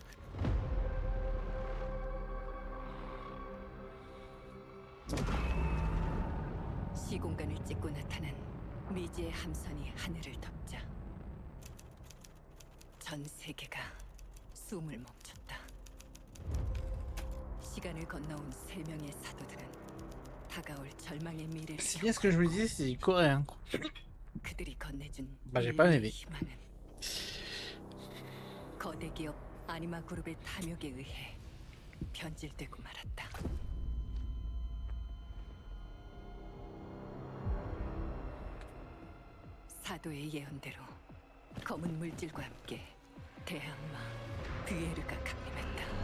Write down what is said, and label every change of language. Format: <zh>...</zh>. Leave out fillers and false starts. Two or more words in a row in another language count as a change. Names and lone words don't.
<ko>시공간을 찍고 나타난 미지의 함선이 하늘을 덮자 전 세계가 숨을 멈췄다. 시간을 건너온 세 명의 사도들은 다가올 절망의 미래를</ko> <fr>C'est bien ce que je me disais, c'est coréen.</fr> <ko>그들이 건네준</ko> <fr>Bah, j'ai pas aimé.</fr> <ko>희망은 거대 기업 아니마 그룹의 탐욕에 의해 변질되고 말았다. 사도의 예언대로 검은 물질과 함께 대항마 뷰에르가 강림했다.</ko>